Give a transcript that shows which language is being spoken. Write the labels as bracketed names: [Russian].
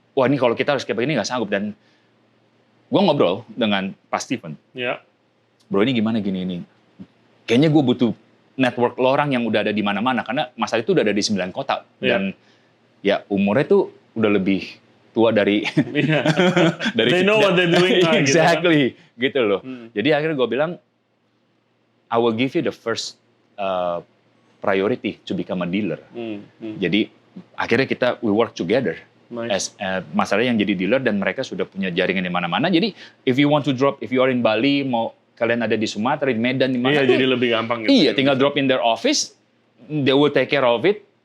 [Indonesian] Wah ini kalau kita harus kayak begini nggak sanggup. Dan gue ngobrol dengan Pak Steven. Bro ini gimana gini ini? Kayaknya gue butuh network lo orang yang udah ada di mana-mana. Karena Mas Ali itu udah ada di 9 kota. Dan ya umurnya tuh udah lebih tua dari... dari [English] They know what they're doing. Exactly, [Indonesian] gitu loh. Jadi akhirnya gue bilang, [English] I will give you the first priority to become a dealer. [Indonesian] Jadi akhirnya [English] we work together. [Indonesian] As masalahnya yang jadi dealer dan mereka sudah punya jaringan di mana-mana. Jadi [English] if you are in Bali, [Indonesian] mau kalian ada di Sumatera, di Medan, di mana? Iya, jadi lebih gampang gitu. Iya, tinggal [English] drop in their office, they will take care of it.